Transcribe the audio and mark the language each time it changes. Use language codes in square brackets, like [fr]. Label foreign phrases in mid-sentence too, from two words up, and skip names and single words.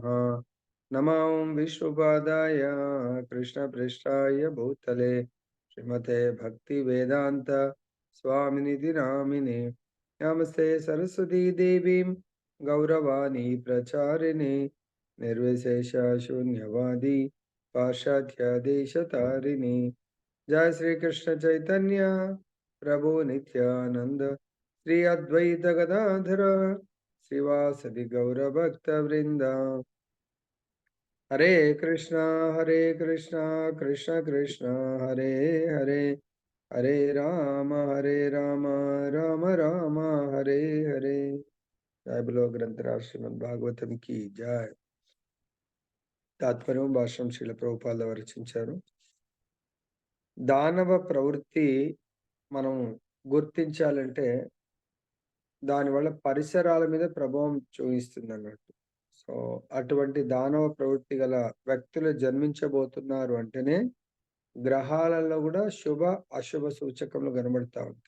[sa] నమః విష్ణుపాదాయ కృష్ణప్రేష్ఠాయ భూతలే శ్రీమతే భక్తివేదాంత స్వామినిధి నామినే. నమస్తే సరస్వతీ దేవీం గౌరవాణి ప్రచారిణే నిర్విశేష శూన్యవాది పాశ్చాత్య దేశతారిణి. जय श्री कृष्ण चैतन्य प्रभु नित्यानंद श्री अद्वैत गदाधर श्रीवासदि गौर भक्त वृंद. हरे कृष्णा कृष्ण कृष्ण हरे हरे हरे राम राम राम हरे हरे. [hi] जय बोलो ग्रंथराज श्रीमद् भागवतम की जय. [te] तात्पर्य भाष्యం శ్రీల ప్రభుపాదులు రచించారు. దానవ ప్రవృత్తి మనం గుర్తించాలంటే దానివల్ల పరిసరాల మీద ప్రభావం చూపిస్తుంది అన్నట్టు. సో అటువంటి దానవ ప్రవృత్తి గల వ్యక్తులు జన్మించబోతున్నారు అంటేనే గ్రహాలలో కూడా శుభ అశుభ సూచకములు కనబడతా ఉంటాయి.